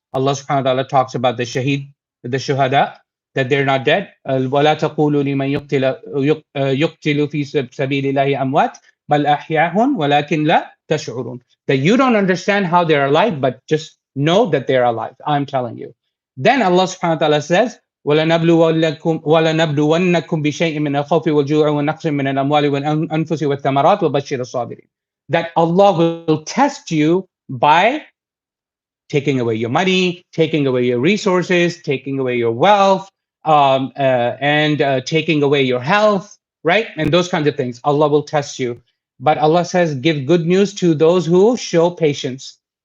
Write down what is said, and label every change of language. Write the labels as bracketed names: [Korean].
[English] Allah subhanahu wa ta'ala talks about the shaheed, the shuhada, that they're not dead. [Arabic] وَلَا تَقُولُوا لِمَنْ يُقْتِلُ فِي سَبِيلِ اللَّهِ أَمْوَاتٌ بَلْ أَحْيَاءٌ وَلَكِنْ لَا تَشْعُرُونَ. [English] That you don't understand how they're alive, but just know that they're alive. I'm telling you. Then Allah subhanahu wa ta'ala says, [Arabic] وَلَنَبْلُوَنَّكُمْ بِشَيْءٍ مِنَ الْخَوْفِ وَالْجُوعِ وَنَقْصٍ مِنَ الْأَمْوَالِ وَالْأَنفُسِ وَالثَّمَرَاتِ وَبَشِّرِ الصَّابِرِينَ. [English] That Allah will test you by taking away your money, taking away your resources, taking away your wealth, and taking away your health, right? And those kinds of things. Allah will test you. But Allah says, give good news to those who show patience.